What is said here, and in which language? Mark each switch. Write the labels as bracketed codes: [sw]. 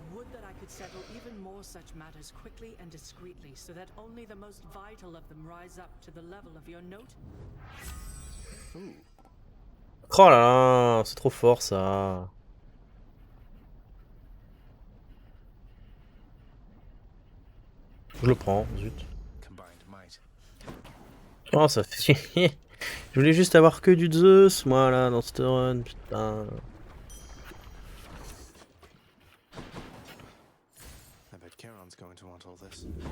[en] Would that I could settle even more such matters quickly and discreetly, so that only the most vital of them rise up to the level of your note. [fr] Oh là là, c'est trop fort, ça. Je le prends, zut. [en] Combined might. [fr] Oh, ça fait... Je voulais juste avoir que du Zeus, moi, là, dans cette run, putain. [en] I bet Charon's going to want all this.